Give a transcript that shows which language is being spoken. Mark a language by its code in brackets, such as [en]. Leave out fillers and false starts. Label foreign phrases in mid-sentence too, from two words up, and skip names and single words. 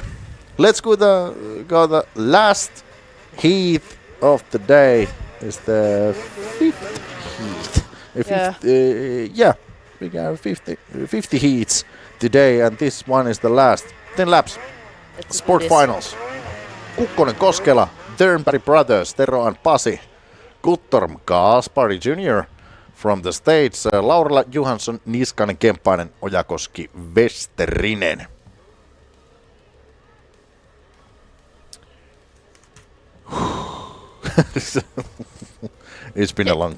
[en] Let's go the last heat of the day. Is the 5th heat. We got 50 heats today, and this one is the last 10 laps. Sport finals. Kukkonen, Koskela, Turnberg brothers, Tero and Pasi, Guttorm, Kaspari Jr. from the States, Laurila, Johansson, Niskanen, Kemppainen, Ojakoski, Westerinen. It's been a long time.